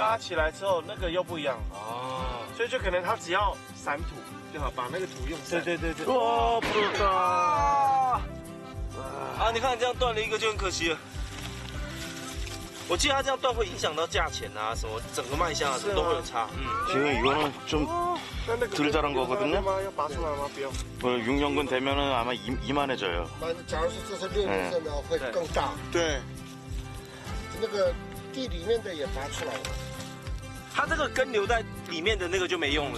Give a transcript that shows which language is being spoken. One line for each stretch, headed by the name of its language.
Chinese: 挖起来之后那个又不一样。哦。所以就可能它只要散土就好，把那个土用散。对。哇，不知道。啊，你看这样断了一个就很可惜了。我记得它这样断会影响到价钱啊，什么整个卖相啊，都会有差。
Korean: 지금 이거는 좀 덜 자란 거거든요.
Chinese: 要拔出来吗？不用。
Korean: 6년근 되면은 아마 이만해져요.
Chinese: 假如说这是6年生的，会更大。对。那个地里面的也拔出来了。它这个根留在里面的那个就没用了，